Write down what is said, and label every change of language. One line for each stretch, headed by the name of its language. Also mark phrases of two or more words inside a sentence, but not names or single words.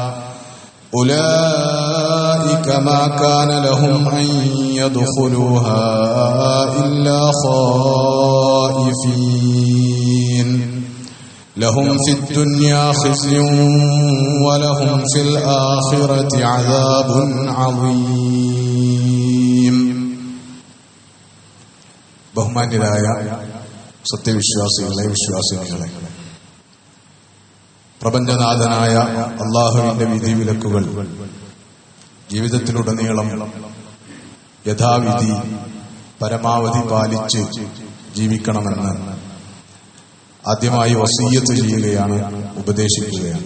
Arabic: أولئك ما كان لهم أن يدخلوها إلا خائفين لهم في الدنيا خزي ولهم في الآخرة عذاب
Malayalam: عظيم ബഹുമാന്യരായ സത്യവിശ്വാസികളെ വിശ്വാസികളെ പ്രപഞ്ചനാഥനായ അല്ലാഹുവിന്റെ വിധിവിലക്കുകൾ ജീവിതത്തിലുടനീളം യഥാവിധി പരമാവധി പാലിച്ച് ജീവിക്കണമെന്ന് ആദ്യമായി വസിയ്യത്ത് ചെയ്യുകയാണ്, ഉപദേശിക്കുകയാണ്.